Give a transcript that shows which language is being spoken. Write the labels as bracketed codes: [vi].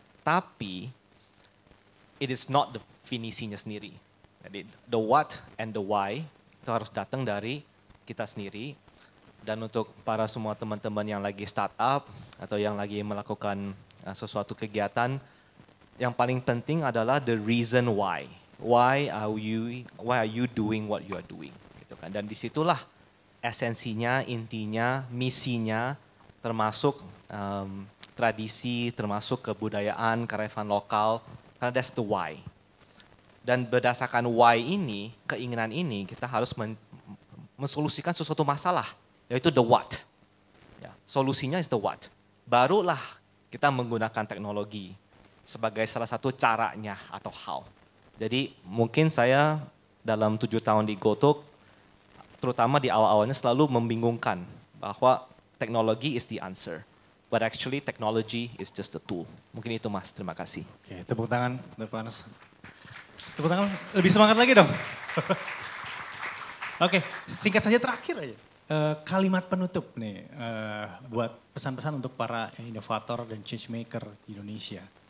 [id] Tapi [en] it is not the [id] finisinya sendiri. Jadi [en] the what and the why [id] itu harus datang dari kita sendiri. Dan untuk para semua teman-teman yang lagi startup atau yang lagi melakukan sesuatu kegiatan, yang paling penting adalah [en] the reason why. Why are you doing what you are doing? [id] Gitu kan. Dan disitulah esensinya, intinya, misinya, termasuk tradisi, termasuk kebudayaan, kearifan lokal, karena [en] that's the why. [id] Dan berdasarkan why ini, keinginan ini, kita harus mensolusikan sesuatu masalah, yaitu [en] the what. [id] Ya, solusinya [en] is the what. [id] Barulah kita menggunakan teknologi sebagai salah satu caranya atau how. Jadi mungkin saya dalam 7 tahun di Goto, terutama di awal-awalnya selalu membingungkan bahwa teknologi [en] is the answer. But actually technology is just a tool. [id] Mungkin itu Mas, terima kasih. Oke, tepuk tangan untuk Pak Hans. Tepuk tangan, lebih semangat lagi dong. Oke, singkat saja terakhir aja. Kalimat penutup nih, buat pesan-pesan untuk para inovator dan change maker di Indonesia.